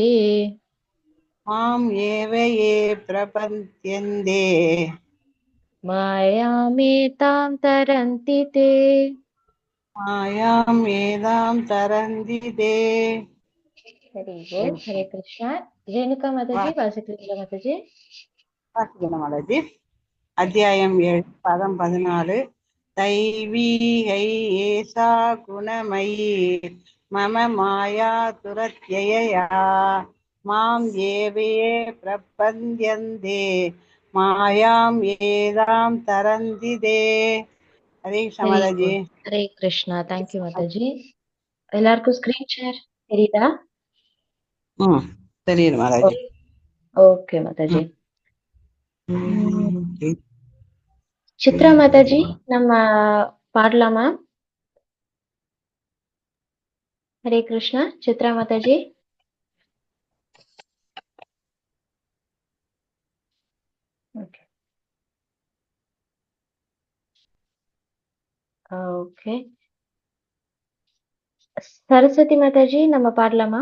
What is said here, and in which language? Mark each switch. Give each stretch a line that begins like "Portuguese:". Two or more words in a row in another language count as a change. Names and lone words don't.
Sanskrit: मां ये प्रपद्यन्ते मायामेतां तरन्ति ते मायां येदां तरन्ति ते हरे कृष्णा रेणुका माताजी वासिकलिंग माताजी
Tamil: வாசிக்கணுமாலஜி அத்தியாயம் 7 பதம் 14
Sanskrit: दैवीहि एषा गुणमयी मम माया दुरत्यया माम् एव प्रपद्यन्ते मायाम् एताम् तरन्तिते. हरे कृष्ण
Tamil: மாதாஜி.
Sanskrit: हरे कृष्णा
English: thank you
Tamil: माताजी எல்லாருக்கும்
English: screen share
Tamil: தெரியுதா தெரியுது மாதாஜி. ஓகே மாதாஜி சித்ரா மாதாஜி நம்ம பாடலாமா?
Sanskrit: हरे कृष्णा
Tamil: சித்ரா மாதாஜி ஓகே ஓகே சரஸ்வதி மாதாஜி நம்ம பாடலாமா?